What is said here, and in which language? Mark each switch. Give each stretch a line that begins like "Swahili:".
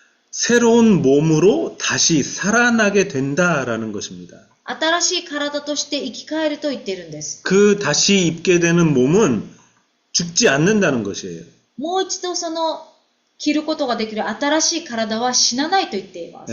Korean: 새로운 몸으로 다시 살아나게 된다라는 것입니다.
Japanese: 新しい体として生き返ると言っているんです。
Korean: 그 다시 입게 되는 몸은 죽지 않는다는 것이에요.
Japanese: もう一度その着ることができる新しい体は死なないと言っています。